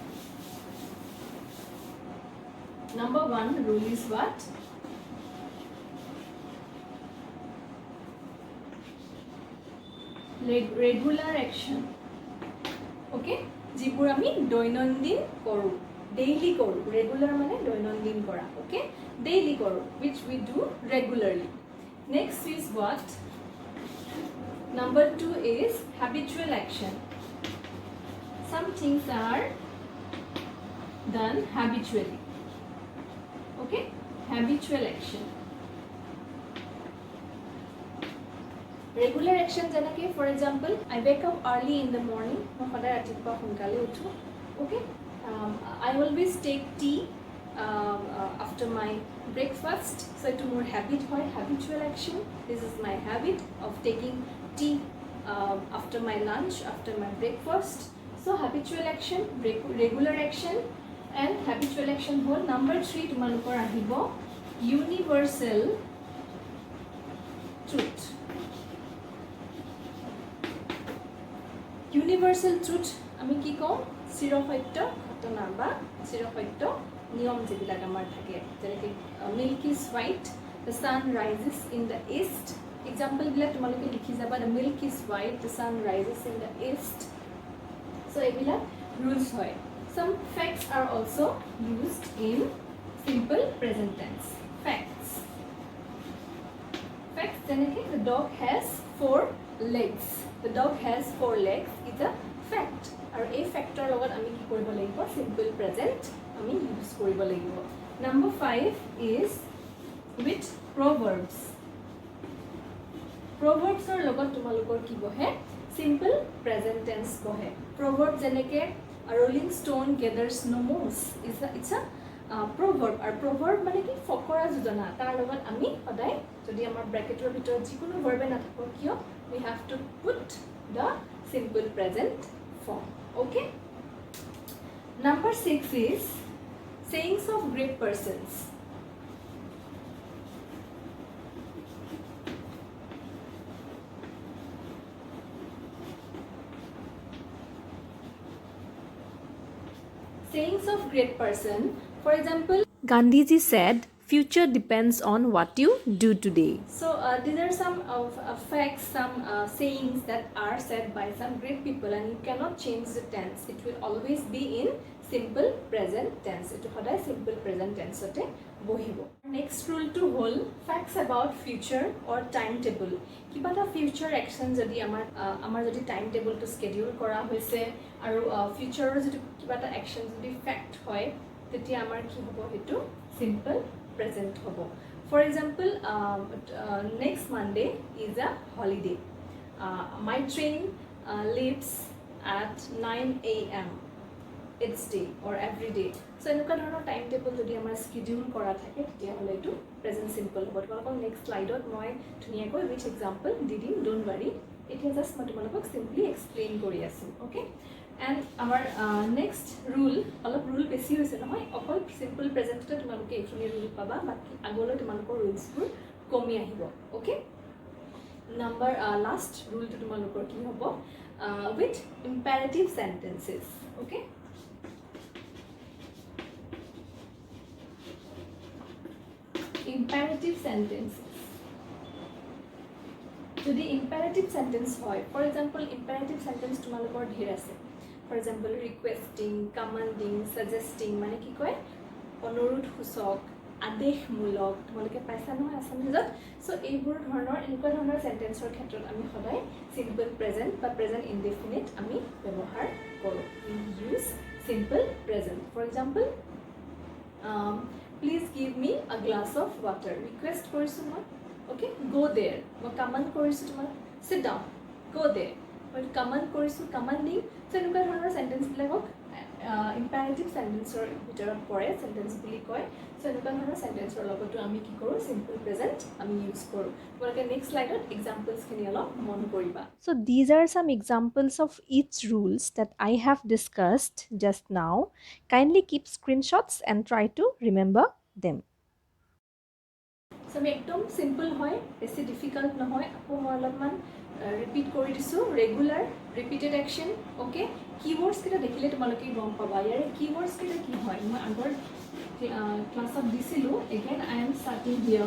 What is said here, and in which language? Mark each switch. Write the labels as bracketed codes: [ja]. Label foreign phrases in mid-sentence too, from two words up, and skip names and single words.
[en] number 1 rule is what regular action okay [as] যিবোৰ আমি দৈনন্দিন কৰো [en] daily কৰো regular [as] মানে দৈনন্দিন কৰা [en] okay daily কৰো which we do regularly next is what number 2 is habitual action some things are done habitually okay habitual action regular action janake for example I wake up early in the morning [as] মই সদায় ৰাতিপুৱা সোনকালে উঠো [en] okay I always take tea after my breakfast so it's more habit hoy habitual action this is my habit of taking tea after my lunch after my breakfast so habitual action regular action and habitual action whole number 3 [as] তোমালোকৰ আহিব [en] universal truth universal truth [as] আমি কি কওঁ চিৰসত্য ঘটনা বা চিৰসত্য নিয়ম যেবিলাক আমাৰ থাকে যেনেকৈ [en] milk is white the sun rises in the east example [as] বিলাক তোমালোকে লিখি যাবা [en] the milk is white the sun rises in the east so এইবিলাক rules হয় some facts are also used in simple present tense facts যেনেকৈ the dog has 4 legs the dog has 4 legs is a fact [as] আৰু এই ফ্যাক্টৰ লগত আমি কি কৰিব লাগিব [en] simple present [as] আমি ইউজ কৰিব লাগিব [en] number 5 is with proverbs proverbs [as] ৰ লগত তোমালোকৰ কি বহে [en] simple present tense বহে proverb যেনেকৈ a rolling stone gathers no moss it's a proverb আৰু proverb [as] মানে কি ফকৰা যোজনা তাৰ লগত আমি সদায় যদি আমাৰ ব্ৰেকেটৰ ভিতৰত যিকোনো ভাৰ্বে নাথাকক কিয় [en] we have to put the simple present form okay number 6 is sayings of great persons sayings of great person for example Gandhiji said future depends on what you do today so these are some of facts some sayings that are said by some great people and you cannot change the tense it will always be in simple present tense. [as] এটো সদায় [en] simple present tense [as] তে বহিব। [en] Next rule to হল facts about future or timetable. [as] কিবা এটা [en] future action [as] যদি আমাৰ যদি [en] timetable to schedule [as] কৰা হৈছে আৰু future যদি কিবা এটা action যদি fact হয় তেতিয়া আমাৰ কি হ'ব হেতু [en] simple present [as] হ'ব। [en] For example, next Monday is a holiday. My train leaves at 9 a.m. each day or every day. [as] So এনেকুৱা ধৰণৰ [en] time table [as] যদি আমাৰ স্কেডিউল কৰা থাকে তেতিয়াহ'লে এইটো [en] present simple [as] হ'ব। তোমালোকক [en] next slide [as] মই ধুনীয়াকৈ [en] with example [as] দি দিম, [en] don't worry. [as] এতিয়া জাষ্ট মই তোমালোকক [en] simply explain [as] কৰি আছোঁ, অ'কে। এণ্ড আমাৰ নেক্সট ৰুল, অলপ ৰুল বেছি হৈছে নহয়, অকল [en] simple present [as] তোমালোকে এইখিনি ৰুল পাবা, বাকী আগলৈ তোমালোকৰ ৰুলছবোৰ কমি আহিব, অ'কে। [en] number last rule [as] তোমালোকৰ কি হ'ব, [en] with imperative sentences, [as] অ'কে। [en] Imperative sentences. [as] যদি [en] imperative sentence [as] হয়, [en] for example, imperative sentence [as] তোমালোকৰ ঢেৰ আছে। [en] For example, requesting, commanding, suggesting, [as] মানে কি কয় অনুৰোধ সূচক, আদেশমূলক, তোমালোকে পাইছা নহয় আছামিজত। চ' এইবোৰ ধৰণৰ এনেকুৱা ধৰণৰ চেণ্টেন্সৰ ক্ষেত্ৰত আমি সদায় [en] simple present [as] বা [en] present indefinite [as] আমি ব্যৱহাৰ কৰোঁ। [en] We use simple present. For example, please give me a glass of water. [as] Request কৰিছোঁ মই, [en] okay, go there. [as] মই কমাণ্ড কৰিছোঁ তোমাক, [en] sit down, go there. [as] মই কমাণ্ড কৰিছোঁ, কমাণ্ডিং। চ' এনেকুৱা ধৰণৰ চেণ্টেন্সবিলাকক [en] imperative sentence [as] ভিতৰত পৰে, চেণ্টেন্স বুলি কয়। চ' এনেকুৱা ধৰণৰ চেণ্টেন্সৰ লগতো আমি কি কৰোঁ, [en] simple present [as] আমি ইউজ কৰোঁ। তোমালোকে [en] next slide [as] এক্সাম্পলছখিনি অলপ মন কৰিবা। [en] So these are some examples of each rules that I have discussed just now. Kindly keep screenshots and try to remember them. [as] চ' আমি একদম চিম্পল হয়, বেছি ডিফিকাল্ট নহয়। আকৌ মই অলপমান ৰিপিট কৰি দিছোঁ, [en] regular repeated action, [as] অ'কে। কীৱৰ্ডছকেইটা দেখিলে তোমালোকে গম পাবা ইয়াৰে কীৱৰ্ডছকেইটা কি হয়। মই আগৰ ক্লাছত দিছিলোঁ, [en] again I am starting here.